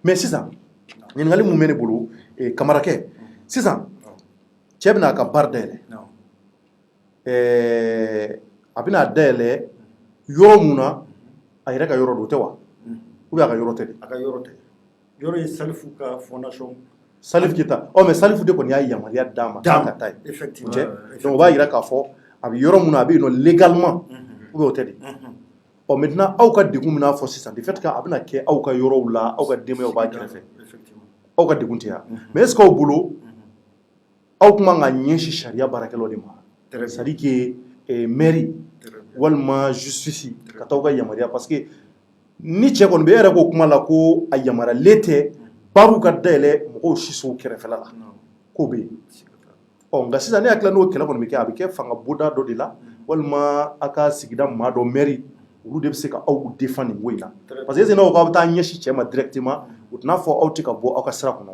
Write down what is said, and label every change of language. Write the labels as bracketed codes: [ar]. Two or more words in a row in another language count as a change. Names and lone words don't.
[bm] mais sisan ɲininkali mun bɛ ne bolo kamarakɛ sisan cɛ bɛna a ka bar dayɛlɛ a bɛna dayɛlɛ yɔrɔ mun na a yɛrɛ ka yɔrɔ don o tɛ wa [fr] ou bien [bm] a ka yɔrɔ tɛ de a ka yɔrɔ tɛ yɔrɔ ye Salifu ka fondation Salif Keita mais Salifu de kɔni y'a yamaruya d'a ma k'a ka taa yen effectivement donc o b'a yira k'a fɔ a bɛ yɔrɔ mun na a bɛ yen nɔ [fr] légalement ou bien [bm] o tɛ de maintenant aw ka degun min n'a fɔ sisan [fr] de fait que [bm] a bɛna kɛ aw ka yɔrɔw la aw ka denbayaw b'a kɛrɛfɛ aw ka degun tɛ yan [fr] mais est ce que [bm] aw bolo aw kuma ka ɲɛsin sariya baarakɛlaw de ma [fr] c'est à dire que mairie [bm] walima justice ka taa aw ka yamaruya [fr] parce que [bm] ni cɛ kɔni bɛ e yɛrɛ ko kuma la ko a yamaruyalen tɛ baruw ka dayɛlɛ mɔgɔw sisow kɛrɛfɛla la k'o bɛ yen nka sisan ne hakili la n'o kɛlɛ kɔni bɛ kɛ a bɛ kɛ fanga bonda dɔ de la walima a ka sigida maa dɔ mairie olu de bɛ se ka aw défend nin ko in na [fr] parce que [bm] n'aw k'aw bɛ taa ɲɛsin cɛ ma directement o tɛna fɔ aw tɛ ka bɔ aw ka sira kɔnɔ wa.